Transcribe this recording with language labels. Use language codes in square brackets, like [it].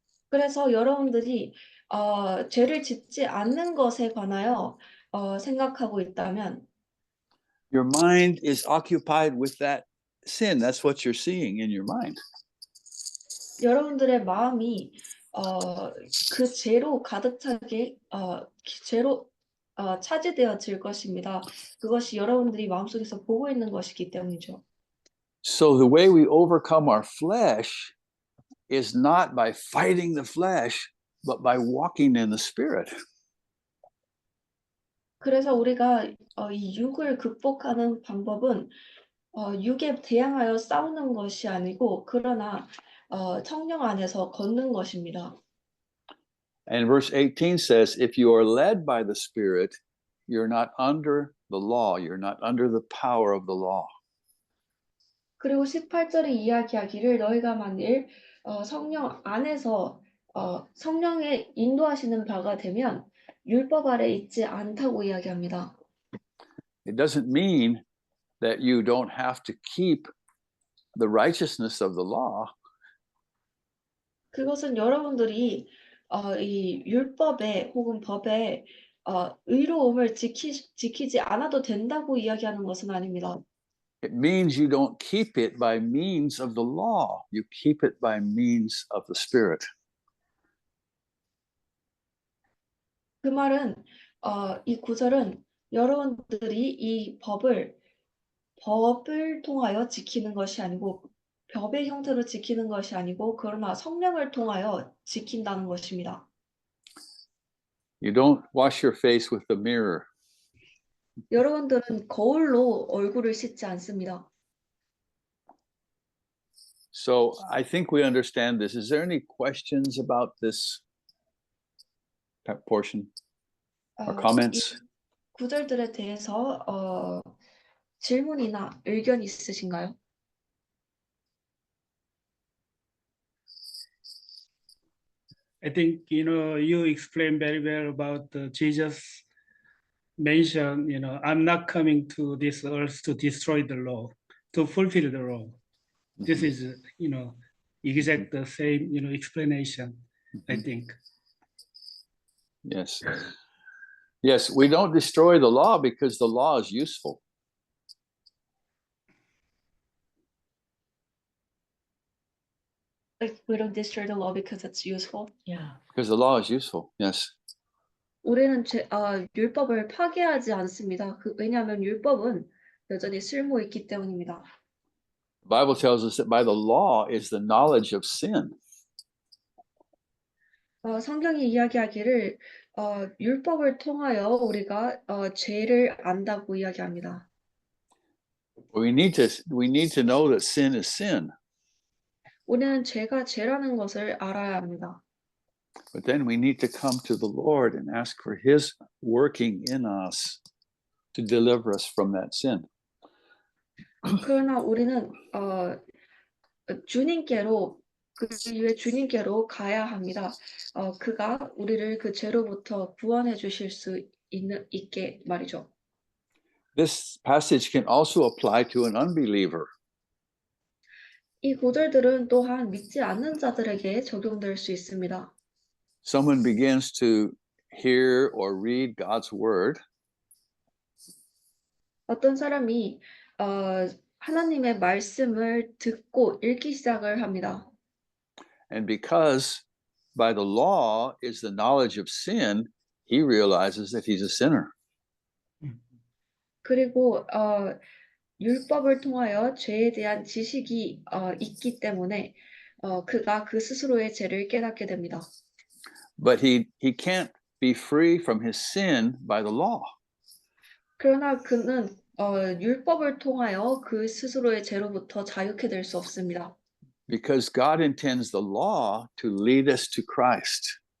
[ko] 그래서 여러분들이 죄를 짓지 않는 것에 관하여 생각하고 있다면 [en] your mind is occupied with that sin. That's what you're seeing in your mind. [ko] 여러분들의 마음이 그 죄로 가득 차게 죄로 차지되어질 것입니다. 그것이 여러분들이 마음속에서 보고 있는 것이기 때문이죠. [en] So the way we overcome our flesh is not by fighting the flesh, but by walking in the Spirit. [ko] 그래서 우리가 이 육을 극복하는 방법은 육에 대항하여 싸우는 것이 아니고 그러나 성령 안에서 걷는 것입니다. [en] And verse 18 says, if you are led by the Spirit, you're not under the law, you're not under the power of the law. [ko] 그리고 18절에 이야기하기를 너희가 만일 성령 안에서 성령의 인도하시는 바가 되면 율법 아래 있지 않다고 이야기합니다. [en] It doesn't mean that you don't have to keep the righteousness of the law. [ko] 그것은 여러분들이 이 율법에 혹은 법에 의로움을 지키지 않아도 된다고 이야기하는 것은 아닙니다. [en] It means you don't keep it by means of the law. You keep it by means of the Spirit. [ko] 그 말은 이 구절은 여러분들이 이 법을 통하여 지키는 것이 아니고 법의 형태로 지키는 것이 아니고 그러나 성령을 통하여 지킨다는 것입니다. [en] You don't wash your face with the mirror. [ko] 여러분들은 거울로 얼굴을 씻지 않습니다. [en] So I think we understand this. Is there any questions about this portion or [ko] 이 [en] comments? [ko] 구절들에 대해서 질문이나 의견 있으신가요? [en] I think you explained very well about Jesus mentioned, I'm not coming to this earth to destroy the law, to fulfill the law. This is, exact the same, explanation, I think. Yes. Yes, we don't destroy the law because the law is useful. Like we don't destroy the law because it's useful. Yeah. Because the law is useful. Yes. [ko] 우리는 율법을 파괴하지 않습니다. 왜냐하면 율법은 여전히 쓸모 있기 때문입니다. [en] The Bible tells us that by the law is the knowledge of sin. [ko] 성경이 이야기하기를 율법을 통하여 우리가 죄를 안다고 이야기합니다. [en] We need to know that sin is sin. [ko] 우리는 죄가 죄라는 것을 알아야 합니다. [en] But then we need to come to the Lord and ask for his working in us to deliver us from that sin. [ko] 그러나 우리는 주님께로 그 이후에 주님께로 가야 합니다. 그가 우리를 그 죄로부터 구원해 주실 수 있게 말이죠. [en] This passage can also apply to an unbeliever. [ko] 이 구절들은 또한 믿지 않는 자들에게 적용될 수 있습니다. [en] Someone begins to hear or read God's word, [ko] 어떤 사람이 하나님의 말씀을 듣고 읽기 시작을 합니다. [en] and because by the law is the knowledge of sin, he realizes that he's a sinner. [ko] 그리고 율법을 통하여 죄에 대한 지식이 있기 때문에 그가 그 스스로의 죄를 깨닫게 됩니다. [en] But he can't be free from his sin by the law. [ko] 그러나 그는 율법을 통하여 그 스스로의 죄로부터 자유케 될 수 없습니다. [en] Because God intends the law to lead us to Christ.